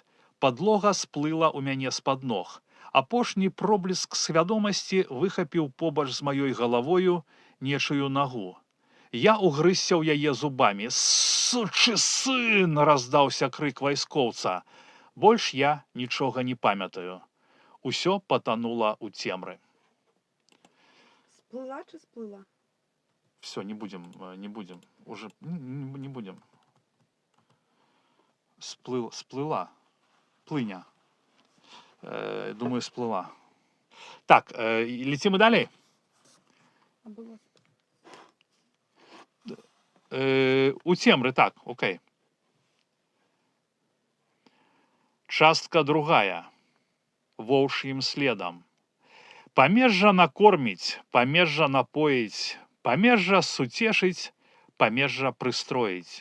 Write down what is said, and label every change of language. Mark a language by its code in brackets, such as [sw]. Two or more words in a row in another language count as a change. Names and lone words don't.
[be] Падлога сплыла ў мяне з-пад ног. Апошні пробліск свядомасці выхапіў побач з маёй галавою нечую нагу. Я угрызся ў яе зубамі. «Сучы сын!» — раздаўся крык вайскоўца. Больш я нічога не памятаю. Усё патанула ў цемры. Сплыла чи сплыла? [ru] Все, не будем. Уже не будем. [be] Сплыла. Плыня. [ru] Думаю, сплыла. Так, летим и далее. А было... [be] У цемры, так, окей. Частка другая. Воўчьим следом. Памежжа накорміць, памежжа напоіць, памежжа суцешыць, памежжа прыстроіць.